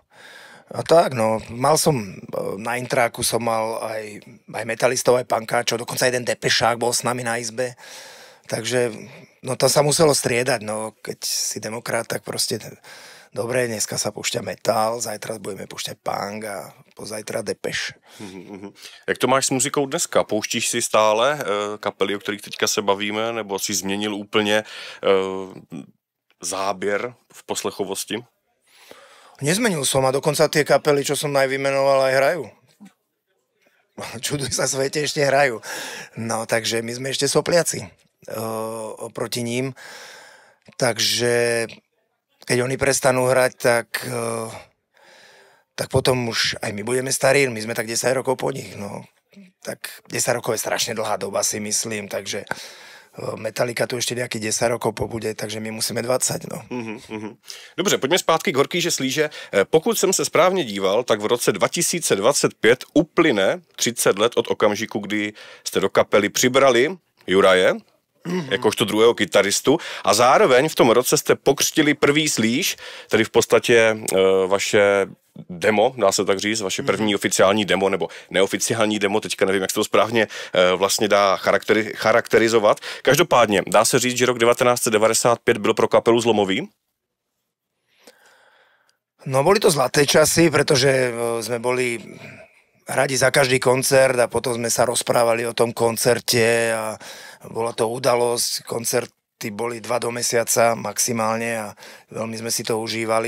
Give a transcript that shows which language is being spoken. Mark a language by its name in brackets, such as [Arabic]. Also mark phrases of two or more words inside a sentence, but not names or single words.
[Slovak] A tak, no, mal som, na intráku som mal aj metalistov, aj punkáčov, dokonca jeden depešák bol s nami na izbe, takže, no to sa muselo striedať, no, keď si demokrat, tak proste, dobre, dneska sa púšťa metal, zajtra budeme púšťať punk a pozajtra depeš. [Czech] Jak to máš s muzikou dneska? Pouštíš si stále kapely, o kterých teďka se bavíme, nebo si změnil úplně záběr v poslechovosti? [Slovak] Nezmenil som a dokonca tie kapely, čo som najvymenoval, aj hrajú. Čuduj sa svete, ešte hrajú. No, takže my sme ešte sopliaci oproti ním. Takže keď oni prestanú hrať, tak potom už aj my budeme starí, my sme tak 10 rokov po nich. No. Tak 10 rokov je strašne dlhá doba, si myslím, takže Metallica tu [Czech] ještě nějaký [Slovak] 10 rokov pobude, takže my musíme 20, no. [Czech] Dobře, pojďme zpátky k Horký slíže. Pokud jsem se správně díval, tak v roce 2025 uplyne 30 let od okamžiku, kdy jste do kapely přibrali Juraje jakožto druhého kytaristu. A zároveň v tom roce jste pokřtili prvý slíž, tedy v podstatě vaše demo, dá se tak říct, vaše první oficiální demo, nebo neoficiální demo, teďka nevím, jak se to správně vlastně dá charakterizovat. Každopádně, dá se říct, že rok 1995 byl pro kapelu zlomový? [Slovak] No boli to zlaté časy, pretože sme boli radi za každý koncert a potom sme sa rozprávali o tom koncerte a bola to udalosť. Koncerty boli 2 do mesiaca maximálne a veľmi sme si to užívali.